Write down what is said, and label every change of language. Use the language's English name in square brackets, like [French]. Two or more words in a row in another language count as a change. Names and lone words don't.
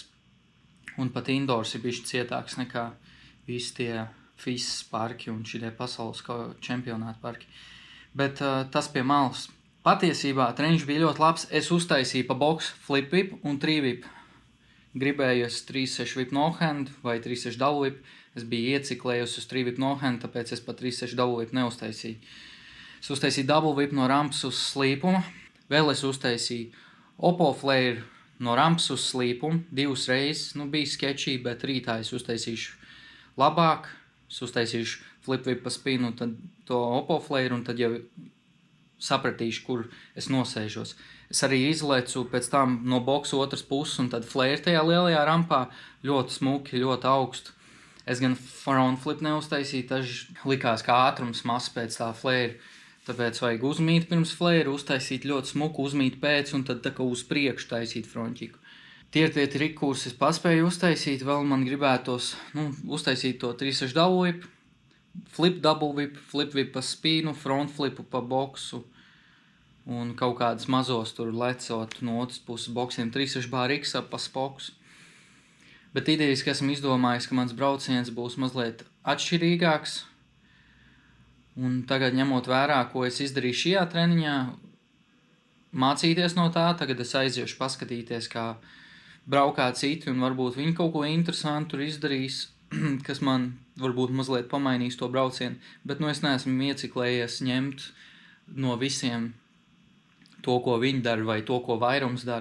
[Latvian] Un pat indoors ir bišķi cietāks nekā visi tie FIS parki un šitie pasaules čempionāta parki. Bet tas pie malas. Patiesībā treniņš bija ļoti labs. Es uztaisīju pa boksu [English] flip whip [Latvian] un 3 whip. Gribēju es [English] 3-6 whip no-hand [Latvian] vai [English] 3-6 double whip. [Latvian] Es biju ieciklējusi uz [English] 3 whip no-hand, [Latvian] tāpēc es pa [English] 3-6 double whip [Latvian] neuztaisīju. Es uztaisīju [English] double whip [Latvian] no rampas uz slīpuma. Vēl es uztaisīju [English] opo flare [Latvian] no rampas uz slīpumu 2 reizes. Bija sketčī, bet rītā es uztaisīšu labāk. Es uztaisīšu [English] flip whip [Latvian] pa spinu, tad to [English] opo flare [Latvian] un tad jau sapratīšu, kur es nosēžos. Es arī izlecu pēc tam no boksa otras puses un tad flare tajā lielajā rampā ļoti smuki, ļoti augstu. Es gan [English] front flip [Latvian] neuztaisīju, tas likās kā ātrums mazs pēc tā flare. Tāpēc vajag uzmīt pirms flare, uztaisīt ļoti smuku, uzmīt pēc un tad tā kā uz priekšu taisīt frontiku. Tie ir tie triki, kurus es paspēju uztaisīt. Vēl man gribētos uztaisīt to [English] 3-6 double whip, flip double whip, flip whip [Latvian] pa spīnu, [English] front flipu [Latvian] pa boksu un kaut kādas mazos tur lecot no otras puses boksiem 3-6 [English] bar X [Latvian] pa spoksu. Bet idejas, ka esmu izdomājis, ka mans brauciens būs mazliet atšķirīgāks. Un tagad ņemot vērā, ko es izdarīju šajā treniņā, mācīties no tā, tagad es aiziešu paskatīties, kā braukā citi un varbūt viņi kaut ko interesantu tur izdarīs, kas man varbūt mazliet pamainīs to braucienu, bet es neesmu ieciklējies ņemt no visiem to, ko viņi dara vai to, ko vairums dara.